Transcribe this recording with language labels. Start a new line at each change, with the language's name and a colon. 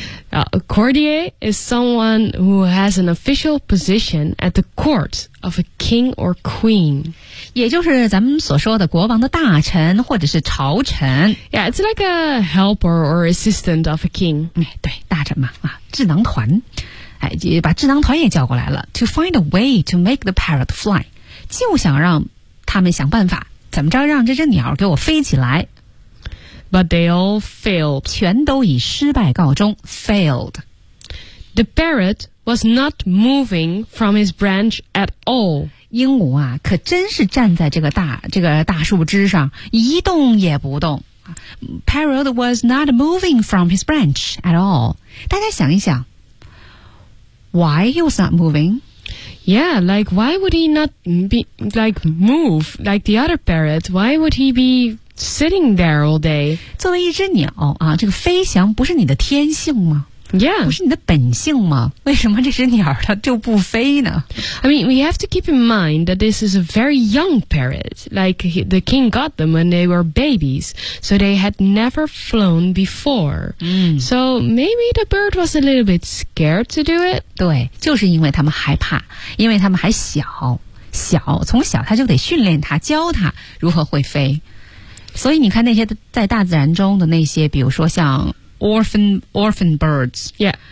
English: A courtier is someone who has an official position at the court of a king or queen.
Chinese: 也就是咱们所说的国王的大臣或者是朝臣。
English: Yeah, it's like a helper or assistant of a king.
Chinese: 对，大臣嘛，啊，智囊团，哎，把智囊团也叫过来了。
English: To find a way to make the parrot fly.
Chinese: 就想让他们想办法，怎么着让这只鸟给我飞起来。
English: But they all failed.
Chinese: 全都以失败告终 ,failed.
English: The parrot was not moving from his branch at all.
Chinese: 鹦鹉啊可真是站在这个大树枝上一动也不动。
English: Parrot was not moving from his branch at all.
Chinese: 大家想一想 ,
English: why he was not moving? Yeah, like, why would he not be, like, move, like the other parrot? Why would he be sitting there all day?
Chinese: 作为一只鸟啊，这个飞翔不是你的天性吗？
English: Yeah.
Chinese: 不是你的本性吗？为什么这只鸟它就不飞呢？
English: I mean, we have to keep in mind that this is a very young parrot. Like, the king got them when they were babies, so they had never flown before. So maybe the bird was a little bit scared to do it.
Chinese: 对，就是因为他们害怕，因为他们还小，从小他就得训练他，教他如何会飞。所以你看那些在大自然中的那些，比如说像Orphan birds.
English: Yeah.